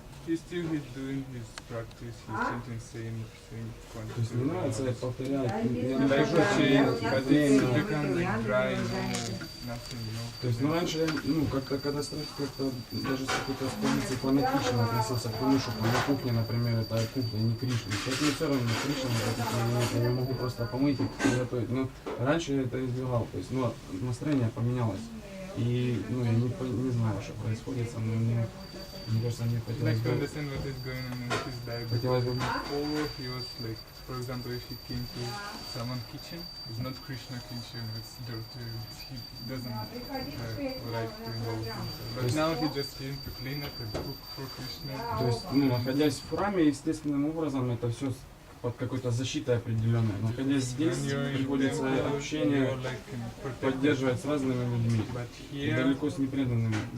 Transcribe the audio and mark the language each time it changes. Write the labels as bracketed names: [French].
[English] He's doing his practice, he's chanting same [Russian] То есть не нравится повторять, я [English] but it's become like dry, nothing, [Russian] То есть, раньше я, как-то даже с какой-то позиции фанатично относился к тому, что на кухне, например, это кухня, не Кришна. Сейчас мне все равно Кришна, я не могу просто помыть и приготовить. Но раньше я это избегал, то есть, настроение поменялось. И, я не знаю, что происходит со мной. Мне кажется, мне хотелось бы... [English] understand what is going on in his life. Before he was like, for example, if he came to someone's kitchen, it's not Krishna kitchen, it's dirty, he doesn't like to involve himself. But now he just came to clean up and cook for Krishna. [Russian] То есть, находясь в храме, естественным образом, это все под какой-то защитой определенной. Находясь здесь, приходится общение поддерживать с разными людьми, далеко с непреданными.